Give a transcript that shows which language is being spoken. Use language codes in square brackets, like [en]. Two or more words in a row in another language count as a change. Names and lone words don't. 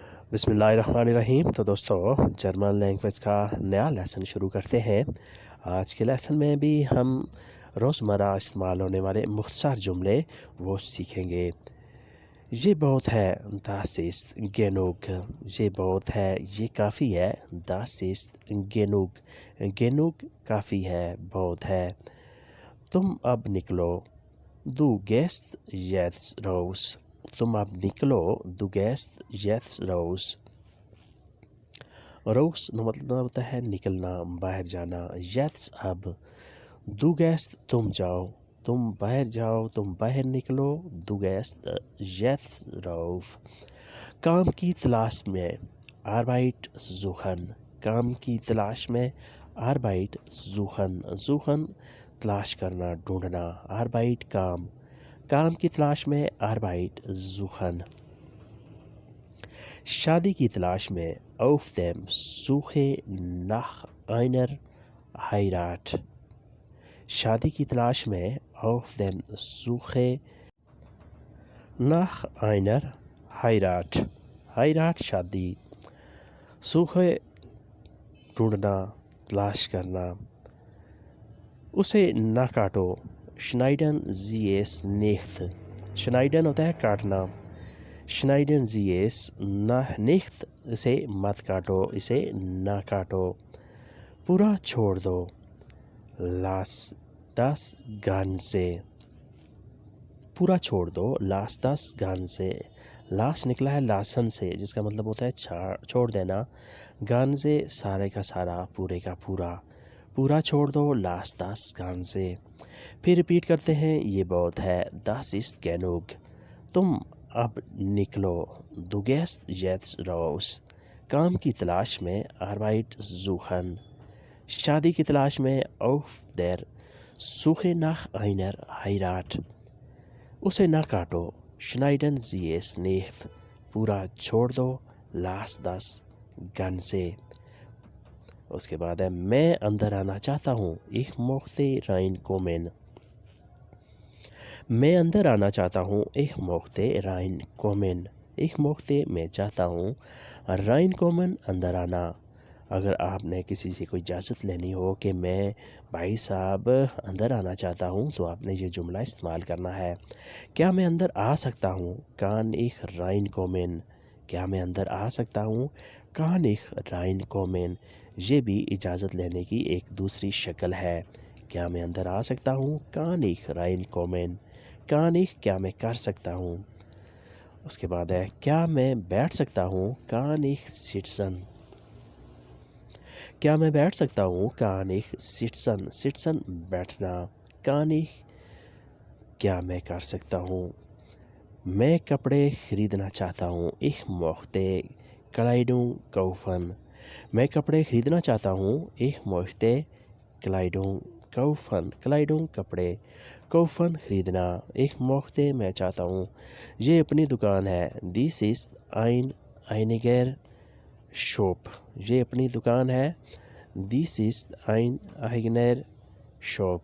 [ar] بسم اللہ الرحمن الرحیم۔ [ur] تو دوستو [en] German language [ur] کا نیا لیسن شروع کرتے ہیں۔ آج کے لیسن میں بھی ہم روزمرہ استعمال ہونے والے مختصر جملے وہ سیکھیں گے۔ یہ بہت ہے، [de] das ist genug۔ [ur] یہ بہت ہے، یہ کافی ہے، [de] das ist genug۔ [ur] genug کافی ہے، بہت ہے۔ تم اب نکلو، [de] du gehst jetzt raus۔ [ur] تم اب نکلو، [de] du gehst jetzt raus۔ [ur] raus مطلب ہوتا ہے نکلنا، باہر جانا۔ jetzt اب، [de] du gehst [ur] تم جاؤ، تم باہر جاؤ، تم باہر نکلو، [de] du gehst jetzt raus۔ [ur] کام کی تلاش میں، [de] Arbeit suchen۔ [ur] کام کی تلاش میں، [de] Arbeit suchen۔ [ur] suchen تلاش کرنا، ڈھونڈنا، Arbeit کام۔ کام کی تلاش میں، [de] Arbeit suchen۔ [ur] شادی کی تلاش میں، [de] auf dem Suche nach einer Heirat۔ [ur] شادی کی تلاش میں، [de] auf dem Suche nach einer Heirat۔ [ur] Heirat شادی، Suche ڈھونڈنا، تلاش کرنا۔ اسے نہ کاٹو، [de] schneiden Sie es nicht۔ [ur] schneiden ہوتا ہے کاٹنا، [de] schneiden Sie es nicht [ur] اسے مت کاٹو، اسے نہ کاٹو۔ پورا چھوڑ دو، [de] lass das Ganze۔ [ur] پورا چھوڑ دو، [de] lass das Ganze۔ [ur] lass نکلا ہے لاسن سے، جس کا مطلب ہوتا ہے چھوڑ دینا۔ Ganze سارے کا سارا، پورے کا پورا۔ پورا چھوڑ دو، [de] lass das Ganze۔ [ur] پھر ریپیٹ کرتے ہیں، یہ بہت ہے، [de] das ist genug۔ [ur] تم اب نکلو، [de] du gehst jetzt raus۔ [ur] کام کی تلاش میں، [de] Arbeit suchen۔ [ur] شادی کی تلاش میں، [de] auf der Suche nach einer Heirat۔ [ur] اسے نہ کاٹو، [de] schneiden Sie es nicht۔ [ur] پورا چھوڑ دو، [de] lass das Ganze۔ [ur] اس کے بعد ہے، میں اندر آنا چاہتا ہوں، [de] ich möchte reinkommen۔ [ur] میں اندر آنا چاہتا ہوں، [de] ich möchte reinkommen۔ ich möchte [ur] میں چاہتا ہوں، reinkommen اندر آنا۔ اگر آپ نے کسی سے کوئی اجازت لینی ہو کہ میں بھائی صاحب اندر آنا چاہتا ہوں، تو آپ نے یہ جملہ استعمال کرنا ہے۔ کیا میں اندر آ سکتا ہوں، [de] kann ich reinkommen۔ [ur] کیا میں اندر آ سکتا ہوں، [de] kann ich reinkommen۔ [ur] یہ بھی اجازت لینے کی ایک دوسری شکل ہے۔ کیا میں اندر آ سکتا ہوں، [de] kann ich reinkommen۔ kann ich [ur] کیا میں کر سکتا ہوں۔ اس کے بعد ہے، کیا میں بیٹھ سکتا ہوں، [de] kann ich sitzen۔ [ur] کیا میں بیٹھ سکتا ہوں، [de] kann ich sitzen۔ [ur] sitzen بیٹھنا، [de] kann ich [ur] کیا میں کر سکتا ہوں۔ میں کپڑے خریدنا چاہتا ہوں، [de] ich möchte Kleidung kaufen۔ [ur] میں کپڑے خریدنا چاہتا ہوں، [de] ich möchte Kleidung kaufen۔ [ur] Kleidung کپڑے، kaufen خریدنا، [de] ich möchte [ur] میں چاہتا ہوں۔ یہ اپنی دکان ہے، [de] dies ist einiger Shop۔ [ur] یہ اپنی دکان ہے، [de] dies ist eigener Shop۔